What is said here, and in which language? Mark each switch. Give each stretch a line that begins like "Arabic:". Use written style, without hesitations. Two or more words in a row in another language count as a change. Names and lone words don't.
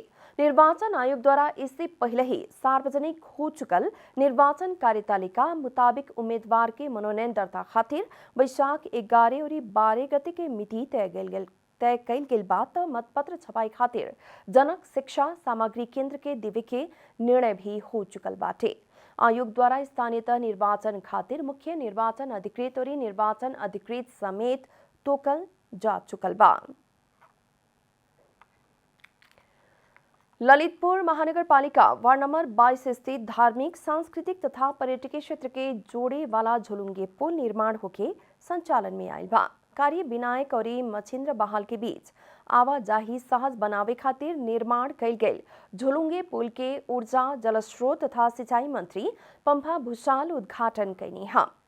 Bhojpuri: निर्वाचन आयोग द्वारा इससे पहले ही सार्वजनिक हो चुकल निर्वाचन कार्यतालिका मुताबिक उम्मीदवार के मनोनयन दर्ता खातिर वैशाख 11 और 12 गते के मिति तय कल गेल बात मतपत्र छपाई खातिर जनक शिक्षा सामग्री केंद्र के देवे के निर्णय भी हो चुकल बाटे। आयोग द्वारा स्थानीयता निर्वाचन खातिर मुख्य निर्वाचन अधिकृत और निर्वाचन अधिकृत समेत तोकल जा चुकल बा। ललितपुर महानगरपालिका वार्ड नंबर 22 स्थित धार्मिक सांस्कृतिक तथा पर्यटकीय क्षेत्र के जोड़े वाला झोलुंगे पुल निर्माण होके संचालन में आयल बा। कार्य विनायक और मछिंद्र बहाल के बीच आवाजाही सहज बनावे खातिर निर्माण कल गए झोलुंगे पुल के ऊर्जा जलस्रोत तथा सिंचाई मंत्री पंपा भूषाल उद्घाटन कैनी हा।